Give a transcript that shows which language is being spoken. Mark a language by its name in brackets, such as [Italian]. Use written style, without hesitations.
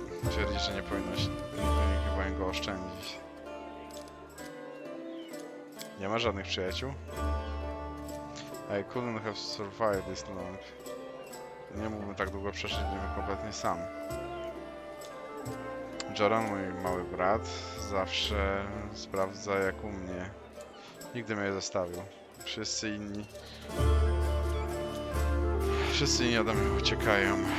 [Polish] Twierdzi, że nie powinien go oszczędzić. Nie ma żadnych przyjaciół. [English] I couldn't have survived this long. [Polish] Nie mógłbym tak długo przeżyć, gdybym kompletnie sam. Joran, mój mały brat, zawsze sprawdza jak u mnie. Nigdy mnie nie zostawił. Wszyscy inni ode mnie uciekają.